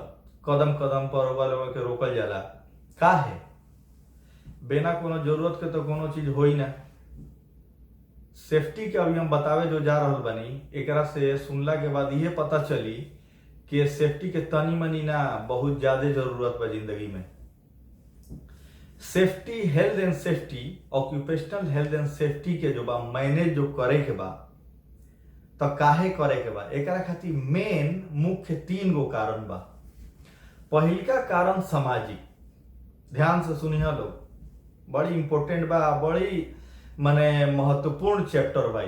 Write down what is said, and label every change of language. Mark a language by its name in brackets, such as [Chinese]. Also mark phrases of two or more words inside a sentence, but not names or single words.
[Bhojpuri] कदम कदम पर वालों के रोकल जाला। का है बिना कोनो जरूरत के तो कोनो चीज होई ना। सेफ्टी के अभी हम बतावे जो जा रहल बनी, एकरा से सुनला के बाद ये पता चली कि सेफ्टी के तनी मनी ना बहुत ज्यादा जरूरत बा जिंदगी में। [English] safety health and safety, occupational health and safety [Bhojpuri] के जो बा मैनेज जो करे के बा, तो काहे करे के बा, एकरा खातिर मेन मुख्य 3 गो कारण बा। पहिलका कारण सामाजिक, ध्यान से सुनिए लोग, बड़ी इंपॉर्टेंट बा, बड़ी माने महत्वपूर्ण चैप्टर बा।